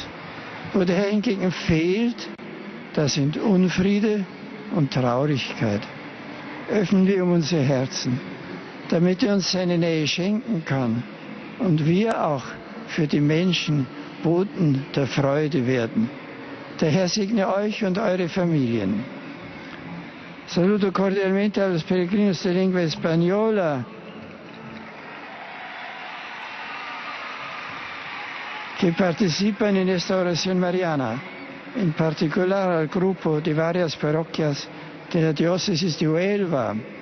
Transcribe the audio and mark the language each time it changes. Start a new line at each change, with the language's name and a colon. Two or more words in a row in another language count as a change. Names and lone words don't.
German: Wo der Herr hingegen fehlt, da sind Unfriede und Traurigkeit. Öffnen wir unsere Herzen, damit er uns seine Nähe schenken kann und wir auch für die Menschen Boten der Freude werden. Der Herr segne euch und eure Familien.
Italian: Saluto cordialmente
Spanish: a los peregrinos de lengua española que participan en esta oración mariana, en particular al grupo de varias parroquias de la diócesis de Huelva.